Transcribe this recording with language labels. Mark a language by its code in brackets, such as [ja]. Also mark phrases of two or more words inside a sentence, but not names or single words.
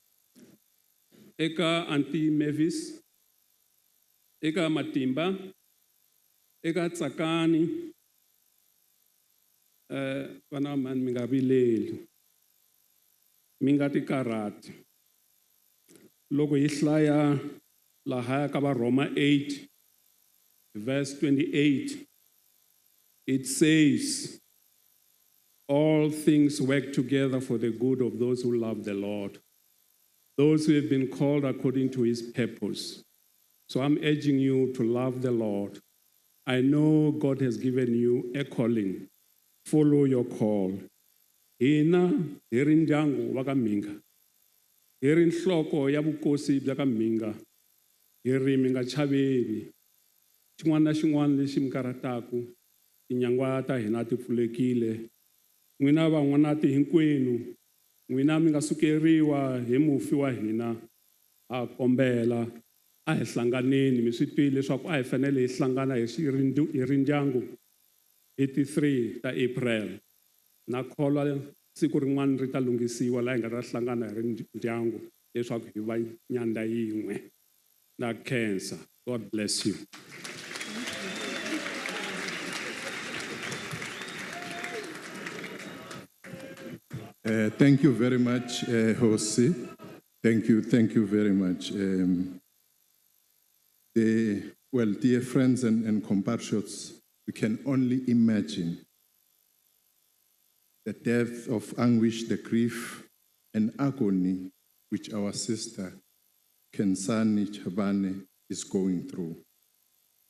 [ts] Eka Auntie Mavis, eka Matimba, eka Tsakani, vana mani mi nga vileli, mi nga tikarhati. Loko hi hlaya lahaya ka Roma [en] 8, verse 28, it says, all things work together for the good of those who love the Lord, those who have been called according to his purpose. So I'm urging you to love the Lord. I know God has given you a calling. Follow your call. [ts] Hina hiri ndyangu wa ka Minga, hiri nhloko ya vukosi bya ka Minga, hiri mi nga chaveni. Xin'wana na xin'wana lexi mi karhataku, tinyangwa ta hina ti pfulekile. N'wina van'wanati hinkwenu, n'wina mi nga sukeriwa hi mufi wa hina, a kombela a hi hlanganeni, mi swi twile leswaku a hi fanele hi hlangana hi ri ndyangu 83 ta April. Na kholwa siku rin'wana ri ta lunghisiwa laha hi nga ta hlangana hi ri ndyangu leswaku hi va nyandza yin'we na cancer. [en] God bless you. Thank you very much, Jose. Thank you very much. Dear friends and compatriots, we can only imagine the depth of anguish, the grief and agony which our sister Kensani Chabane is going through.